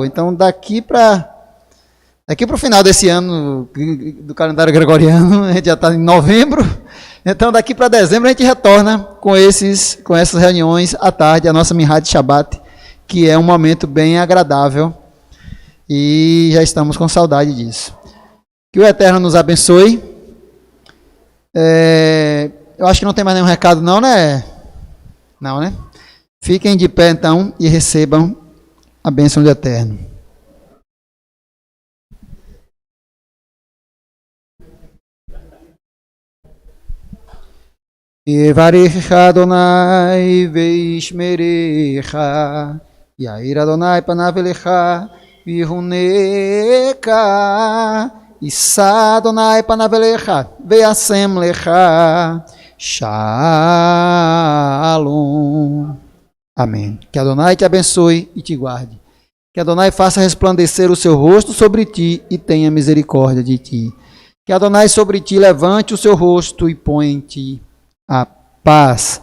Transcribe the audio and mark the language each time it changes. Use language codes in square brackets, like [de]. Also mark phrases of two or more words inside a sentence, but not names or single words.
[pt] Então, daqui para o final desse ano do calendário gregoriano, a gente já está em novembro, então daqui para dezembro a gente retorna com essas reuniões à tarde, a nossa Minhá de Shabat, que é um momento bem agradável e já estamos com saudade disso. Que o Eterno nos abençoe. Eu acho que não tem mais nenhum recado não, né? Não, né? Fiquem de pé então e recebam a bênção do Eterno. [he] יברכך אדוני וישמרך, יאר אדוני פניו אליך ויחנך, ישא אדוני פניו אליך וישם לך שלום. [pt] Amém. Que Adonai te abençoe e te guarde. Que Adonai faça resplandecer o seu rosto sobre ti e tenha misericórdia de ti. Que Adonai sobre ti levante o seu rosto e ponha em ti a paz.